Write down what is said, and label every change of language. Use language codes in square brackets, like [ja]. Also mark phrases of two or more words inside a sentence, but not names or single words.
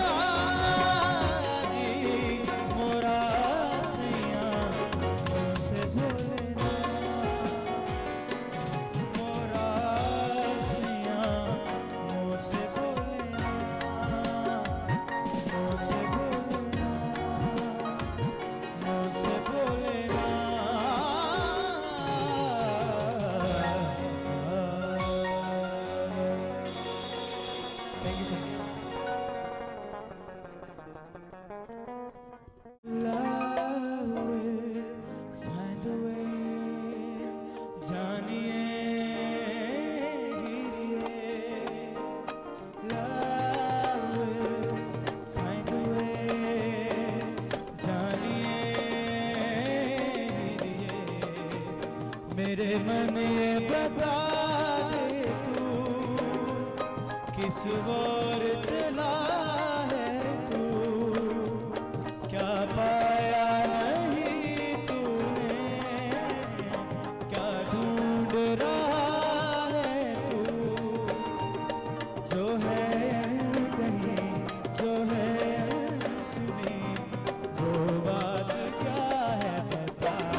[hi] हारी मोरा सैया मुझसे बोले ना मोरा सैया मुझसे बोले ना मुझसे बोले ना मुझसे बोले ना [en] Thank you, thank you. Love will find a way, [hi] जानिए गिरिए [en] Love will find a way, [hi] जानिए गिरिए मेरे मन ये बता दे तू किस ओर चला है तू क्या पाया नहीं तूने क्या ढूंढ रहा है तू जो है कहीं जो है सुनी वो बात क्या है बता